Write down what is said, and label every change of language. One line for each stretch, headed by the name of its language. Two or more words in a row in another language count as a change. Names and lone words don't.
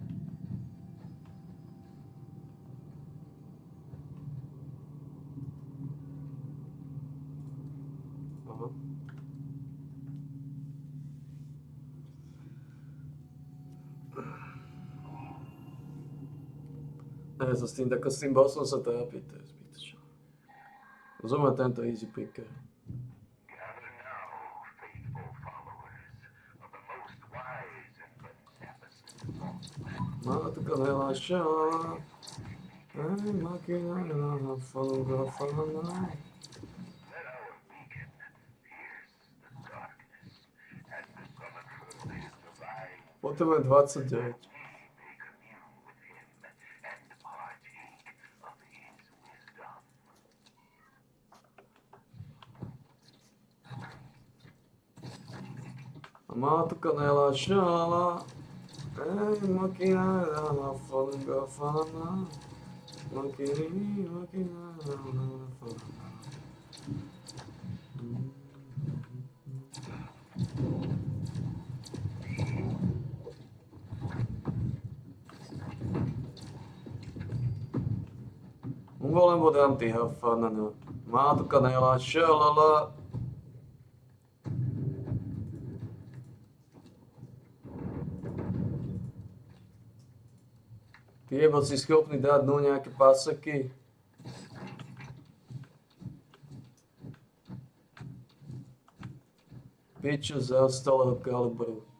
Slovak: Aha. Ne, so s tým, tako s tým bossom sa trápi, to je zbytočné. Rozumiem tento easy picker.
English: Gather now, faithful followers of the most wise and beneficent. Mala tu kanela šalala.
Slovak: Hej, makina da hafanungo hafanana.
English: Let our beacon pierce the darkness as the summon forth his divine
Slovak: Potrebujem 29.
English: we may commune with him and partake of his wisdom. A mala tu kanela šalala.
Slovak: Hej, makina da hafanungo hafanana. Makina da hafanana. Mongolem bodám ty hafanana. Mala tu kanela šalala. Ty jebo, si schopný dať dnu nejaké paseky? Piču zaostalého kalibru.